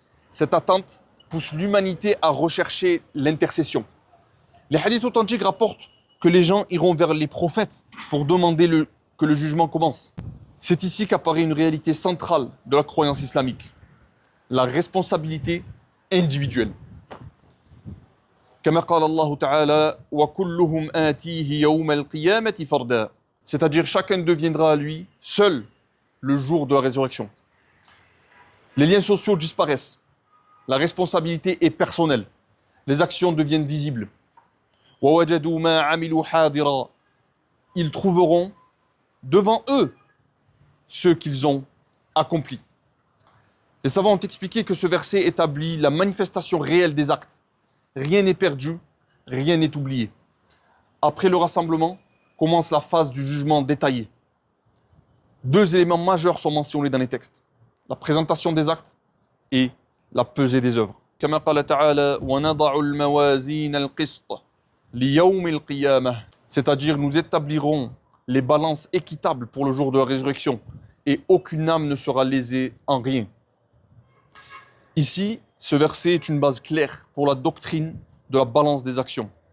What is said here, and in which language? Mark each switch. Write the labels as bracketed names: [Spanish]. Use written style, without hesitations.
[French] Cette attente pousse l'humanité à rechercher l'intercession. Les hadiths authentiques rapportent que les gens iront vers les prophètes pour demander que le jugement commence. C'est ici qu'apparaît une réalité centrale de la croyance islamique, la responsabilité individuelle. [Arabic] كما قال الله تعالى وكلهم آتيه يوم القيامة فردا. [French] C'est-à-dire chacun deviendra à lui seul le jour de la résurrection. Les liens sociaux disparaissent. La responsabilité est personnelle. Les actions deviennent visibles. [Arabic] وَوَجَدُوا مَا عَمِلُوا حَاضِرًا. [French] Ils trouveront devant eux ce qu'ils ont accompli. Les savants ont expliqué que ce verset établit la manifestation réelle des actes. Rien n'est perdu, rien n'est oublié. Après le rassemblement, commence la phase du jugement détaillé. Deux éléments majeurs sont mentionnés dans les textes. La présentation des actes et la pesée des œuvres. [Arabic] كما قال تعالى ونضع الموازين القسط ليوم القيامة. [French] C'est-à-dire nous établirons les balances équitables pour le jour de la résurrection et aucune âme ne sera lésée en rien. Ici, ce verset est une base claire pour la doctrine de la balance des actions.